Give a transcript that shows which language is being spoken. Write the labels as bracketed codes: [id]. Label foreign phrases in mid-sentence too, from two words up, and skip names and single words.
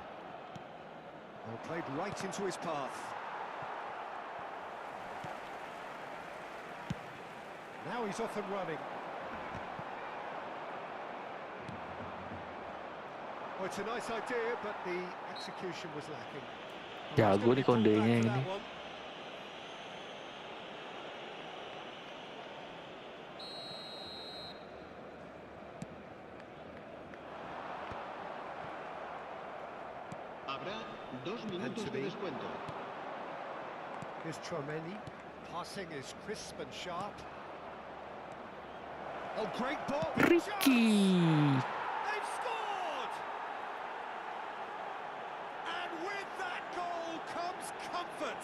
[en] Well, played right into his path. Now he's off and running. Well, it's a nice idea, but the execution was lacking. [id] Jago nih Kondenya ini. [es] Habrá 2 minutos de descuento. [en] Here's Chouameni. Passing is crisp and sharp. Oh, great ball! Ricky. They've scored! And with that goal comes comfort.